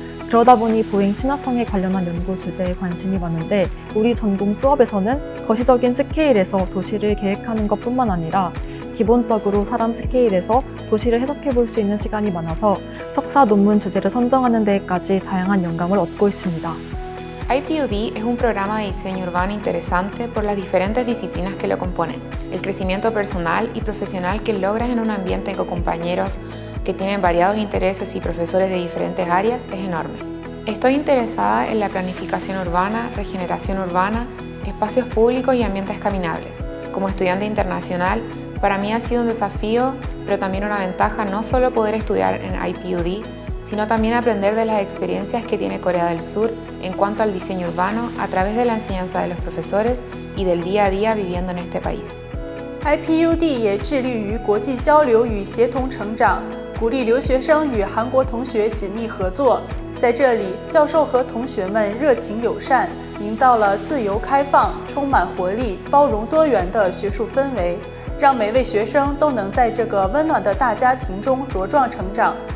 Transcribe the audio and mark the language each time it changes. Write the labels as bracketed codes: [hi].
[ko] 그러다 보니 보행 친화성에 관련한 연구 주제에 관심이 많은데 우리 전공 수업에서는 거시적인 스케일에서 도시를 계획하는 것뿐만 아니라 기본적으로 사람 스케일에서 do시를 해석해 볼 수 있는 시간이 많아서 석사 논문 주제를 선정하는 데까지 다양한 영감을 얻고 있습니다. [es] IPUD es un programa de diseño urbano interesante por las diferentes disciplinas que lo componen, el crecimiento personal y profesional que logras en un ambiente con compañeros que tienen variados intereses y profesores de diferentes áreas es enorme. Estoy interesada en la planificación urbana, regeneración urbana, espacios públicos y ambientes caminables. Como estudiante internacional, para mí ha sido un desafío, pero también una ventaja no solo poder estudiar en IPUD, sino también aprender de las experiencias que tiene Corea del Sur en cuanto al diseño urbano a través de la enseñanza de los profesores y del día a día viviendo en este país. [zh] IPUD 也致力于国际交流与协同成长，鼓励留学生与韩国同学紧密合作。在这里，教授和同学们热情友善，营造了自由开放、充满活力、包容多元的学术氛围，让每位学生都能在这个温暖的大家庭中茁壮成长。